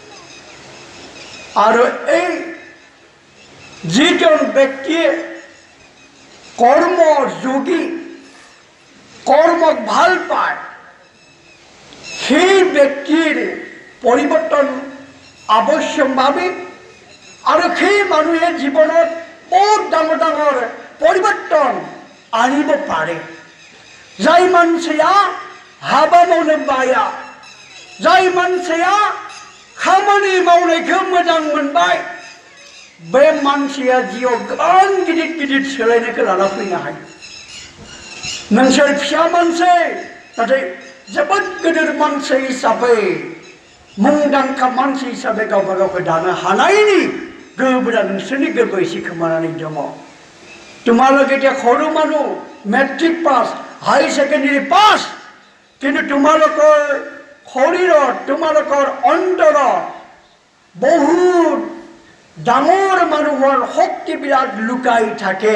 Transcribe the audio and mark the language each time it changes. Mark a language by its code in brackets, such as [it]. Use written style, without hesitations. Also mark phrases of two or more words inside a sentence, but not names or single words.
[as] আৰু এই যিজন ব্যক্তিয়ে কৰ্মযোগী, কৰ্মক ভাল পায়, সেই ব্যক্তিৰ পৰিৱৰ্তন আৱশ্যকভাৱে, আৰু সেই মানুহে জীৱনত বহুত ডাঙৰ ডাঙৰ পৰিৱৰ্তন আনিব পাৰে। [brx] जाय मानसिया हाबा मावनो बाया, जाय मानसिया खामानि मावनायखौ मोजां मोनबाय, बे मानसिया जिउआव गोबां गिदिर गिदिर सोलायनायखौ लाना फैनो हायो। नोंसोर फिसा मानसि, नाथाय जोबोद गिदिर मानसि हिसाबै, मुंदांखा मानसि हिसाबै गावबा गावखौ दानो हानायनि गोहोआ नोंसोरनि गोरबोआव एसे खोमानानै दङ। [as] তোমালোক এতিয়া সৰু মানুহ, [en] matric pass, high secondary pass, [as] কিন্তু তোমালোকৰ শৰীৰত, তোমালোকৰ অন্তৰত বহুত ডাঙৰ মানুহৰ শক্তিবিলাক লুকাই থাকে।